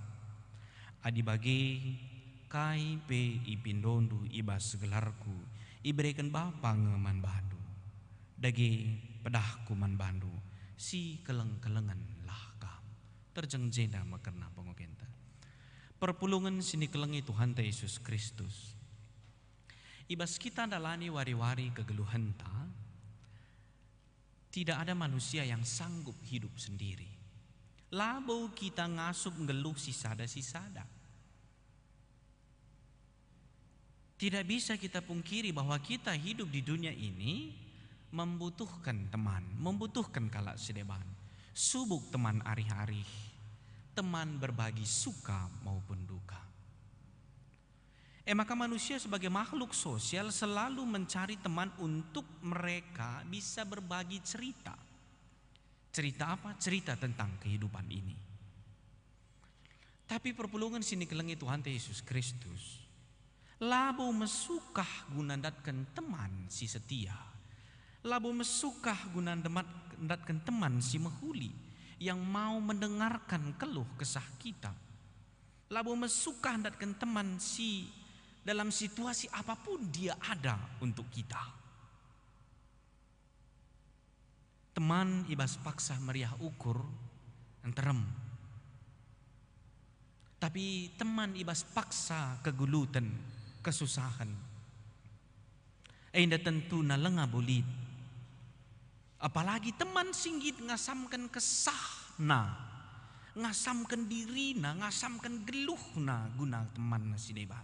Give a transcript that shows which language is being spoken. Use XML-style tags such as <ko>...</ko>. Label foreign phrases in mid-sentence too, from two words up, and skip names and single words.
<btx>Adi bagi kai pe ipindondu ibas gelarku, iberikan bapa ngeman bandu, dagi pedahku man bandu, si keleng-kelengan lah kam, terjeng jenda makerna pengogenta. Perpulungan sini kelengi Tuhan Yesus Kristus. Ibas kita dalani wari-wari kegeluhan ta,</btx> <id>tidak ada manusia yang sanggup hidup sendiri.</id> <btx>Labo kita ngasup ngeluh sisada-sisada.</btx> <id>Tidak bisa kita pungkiri bahwa kita hidup di dunia ini membutuhkan teman, membutuhkan</id> <btx>kalak sedeban, subuk teman ari-ari,</btx> <id>teman berbagi suka maupun duka. Maka manusia sebagai makhluk sosial selalu mencari teman untuk mereka bisa berbagi cerita. Cerita apa? Cerita tentang kehidupan ini.</id> <btx>Tapi perpulungan sini kelengi Tuhan Yesus Kristus. Labo mesukah gunandatkan teman si setia. Labo mesukah gunandatkan teman si mehuli.</btx> <id>Yang mau mendengarkan keluh kesah kita. Lalu</id> <btx>mesukah hendatkan teman si</btx> <id>dalam situasi apapun dia ada untuk kita.</id> <btx>Teman ibas paksa meriah ukur enterem. Tapi teman ibas paksa kegulutan, kesusahan. Ainda tentu na lenga bolid. Apalagi teman singgit ngasamkan kesahna, ngasamkan dirina, ngasamkan geluhna guna teman si deban.</btx>